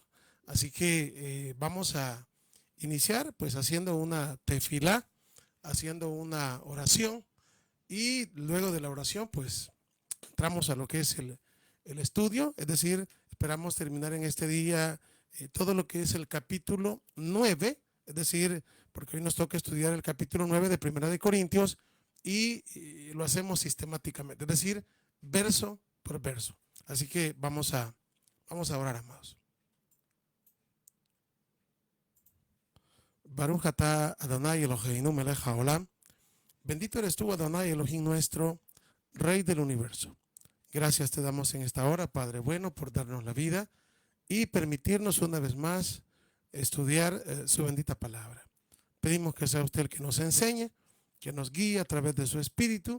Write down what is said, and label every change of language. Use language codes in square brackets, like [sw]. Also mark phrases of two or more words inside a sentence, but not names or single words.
[es] Así que vamos a iniciar pues haciendo una tefilá, haciendo una oración, y luego de la oración pues entramos a lo que es el estudio, es decir, esperamos terminar en este día todo lo que es el capítulo 9, es decir, porque hoy nos toca estudiar el capítulo 9 de Primera de Corintios y lo hacemos sistemáticamente, es decir, verso por verso. Así que vamos a orar, amados. [he] ברוך אתה אדני אלהינו מלך העולם. [es] Bendito eres tú, Adonai Elohim nuestro, Rey del universo. Gracias te damos en esta hora, Padre bueno, por darnos la vida y permitirnos una vez más estudiar su bendita palabra. Pedimos que sea usted el que nos enseñe, que nos guíe a través de su espíritu.